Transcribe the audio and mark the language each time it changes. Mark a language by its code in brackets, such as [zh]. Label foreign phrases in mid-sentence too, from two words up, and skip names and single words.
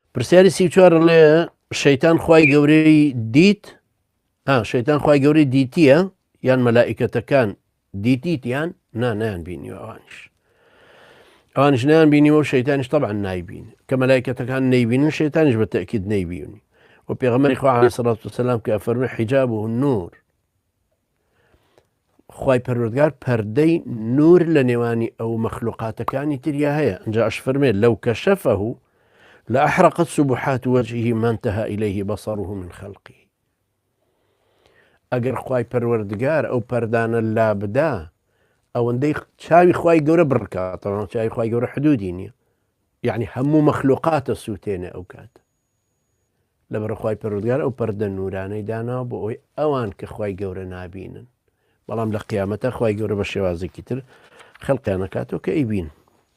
[ckb] پرسیاری 34 لێ شەیتان خوای گەورەی دیت شەیتان خوای گەورەی دیتیە یان مەلائیکەتەکان دیتیتیان نایان بینیوە ئەوانش نایان بینیوە و شەیتانیش طبعا نایبین کە مەلائیکەتەکان نەیبینن شەیتانیش بە تەکید نەیبینی و پێغەمبەری خوا [ar] عەلەیهی سەڵات وسەلام [ckb] کە ئەفەرمێ [ar] حیجابه النور [ckb] خوای پەروەردگار پەردەی نور لە نێوانی ئەو مەخلوقاتەکانی تریا هەیە ئەنجا ئەش فەرمێ [ar] لەو کەشەفەه لأحرقت سبحات وجهه ما انتهى إليه بصره من خلقه [ckb] ئەگەر خوای پەروەردگار ئەو پەردانە لا بدا ئەوەندەی چاوی خوای گەورە بڕکاتەوە چاوی خوای گەورە حدودی نییە یعنی هەموو مەخلوقاتە سووتێنێ ئەو کاتە لەبەر خوای پەروەردگار ئەو پەردە نورانەی داناوە بۆ ئەوەی ئەوان کە خوای گەورە نابینن بەڵام لە قیامەتە خوای گەورە بە شێوازێکی تر خەڵقیان ئەکاتەوە کە ئەیبین